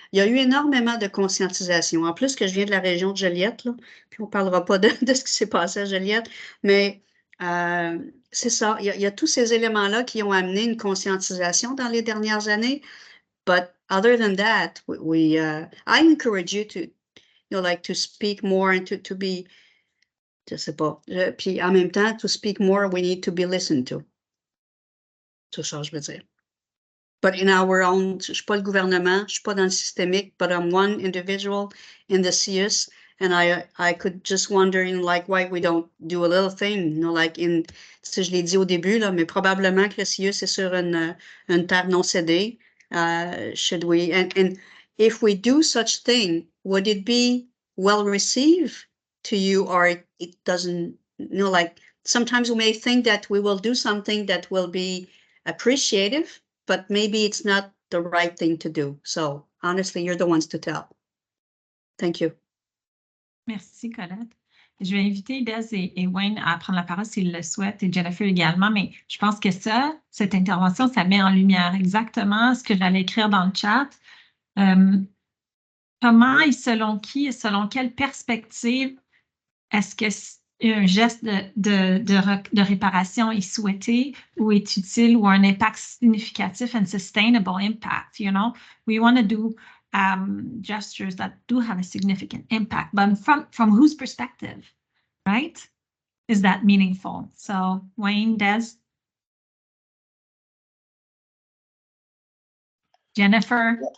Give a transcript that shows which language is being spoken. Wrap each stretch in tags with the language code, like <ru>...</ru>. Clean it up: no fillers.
<fr>Il y a eu énormément de conscientisation. En plus que je viens de la région de Joliette, là, puis on ne parlera pas de ce qui s'est passé à Joliette, mais c'est ça. Il y a tous ces éléments-là qui ont amené une conscientisation dans les dernières années.</fr> <en>But other than that, I encourage you to, you know, like to speak more and to be,</en> <fr>je sais pas. Puis en même temps,</fr> <en>to speak more, we need to be listened to.</en> <fr>C'est ça, je veux dire.</fr> <en>But in our own,</en> <fr>je suis pas le gouvernement, je suis pas dans le systémique,</fr> <en>but I'm one individual in the CIUS, and I could just wonder, in like, why we don't do a little thing, you know, like in,</en> <fr>si je l'ai dit au début, là, mais probablement que le CIUS est sur une terre non cédée.</fr> <en>Should we, and if we do such thing, would it be well received to you, or it doesn't, you know, like sometimes we may think that we will do something that will be appreciative, but maybe it's not the right thing to do. So honestly, you're the ones to tell. Thank you.</en> <fr>Merci, Colette. Je vais inviter Des et Wayne à prendre la parole s'ils le souhaitent, et Jennifer également, mais je pense que cette intervention, ça met en lumière exactement ce que j'allais écrire dans le chat. Comment et selon qui et selon quelle perspective est-ce que un geste de réparation est souhaité ou est utile, ou un impact significatif</fr> <en>and sustainable impact? You know, we want to do gestures that do have a significant impact, but from whose perspective, right? Is that meaningful? So Wayne, Des? Jennifer?</en>